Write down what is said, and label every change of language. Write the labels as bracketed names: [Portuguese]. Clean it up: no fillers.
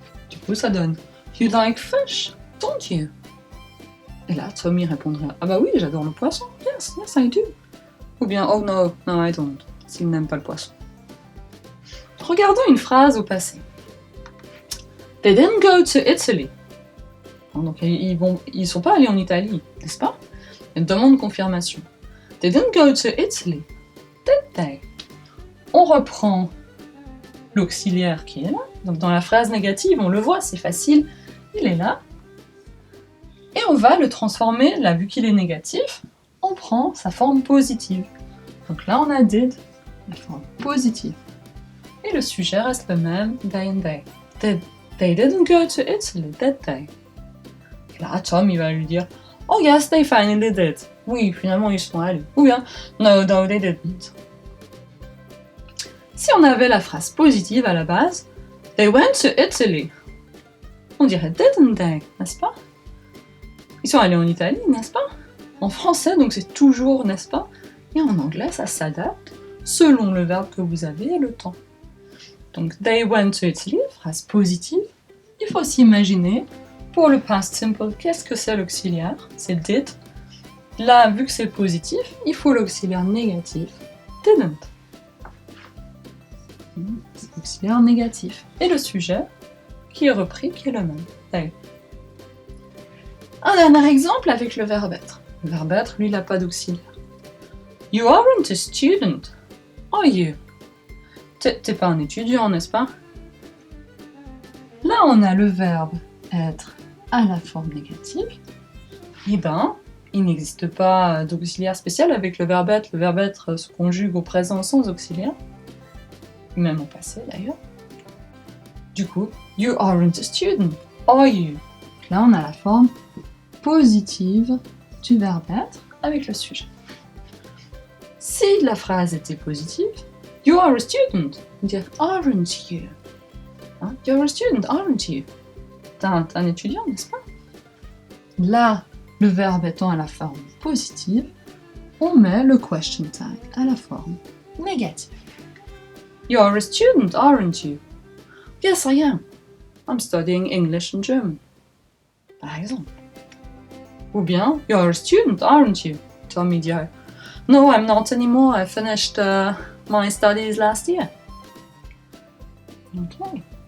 [French] Du coup, ça donne [English] you like fish, don't you? [French] Et là, Tommy répondrait ah bah oui, j'adore le poisson. [English] Yes, yes I do. [French] Ou bien [English] oh no, no I don't, [French] s'il n'aime pas le poisson. Regardons une phrase au passé. [English] They didn't go to Italy. [French] Donc ils sont pas allés en Italie, n'est-ce pas? Une demande de confirmation. [English] They didn't go to Italy, did they? [French] On reprend l'auxiliaire qui est là. Donc dans la phrase négative, on le voit, c'est facile, il est là. Et on va le transformer, là, vu qu'il est négatif, on prend sa forme positive. Donc là, on a did, la forme positive. Et le sujet reste le même, they and they. [English] They didn't go to Italy, did they? [French] Et là, Tom, il va lui dire, [English] oh yes, they finally did. [French] Oui, finalement, ils sont allés. Ou bien, [English] no, they didn't. [French] Si on avait la phrase positive à la base, [English] they went to Italy, [French] on dirait [English] didn't they, [French] n'est-ce pas? Ils sont allés en Italie, n'est-ce pas? En français, donc c'est toujours, n'est-ce pas? Et en anglais, ça s'adapte selon le verbe que vous avez et le temps. Donc, [English] they went to Italy, [French] phrase positive. Il faut s'imaginer, pour le past simple, qu'est-ce que c'est l'auxiliaire? C'est did. Là, vu que c'est positif, il faut l'auxiliaire négatif, didn't. C'est l'auxiliaire négatif. Et le sujet, qui est repris, qui est le même. They. Un dernier exemple avec le verbe être. Le verbe être, lui, il n'a pas d'auxiliaire. [English] You aren't a student, are you? [French] T'es pas un étudiant, n'est-ce pas? Là, on a le verbe être à la forme négative. Eh ben, il n'existe pas d'auxiliaire spécial avec le verbe être. Le verbe être se conjugue au présent sans auxiliaire. Même au passé, d'ailleurs. Du coup, [English] you aren't a student, are you? [French] Là, on a la forme positive du verbe être avec le sujet. Si la phrase était positive, [English] you are a student, [French] on dirait [English] aren't you? [French] Hein? [English] You're a student, aren't you? [French] T'es un étudiant, n'est-ce pas? Là, le verbe étant à la forme positive, on met le question tag à la forme négative. [English] You're a student, aren't you? Yes, I am. I'm studying English and German. [French] Par exemple. Ou bien, [English] you're a student, aren't you? [French] Tommy dirait, [English] no, I'm not anymore. I finished my studies last year. Okay.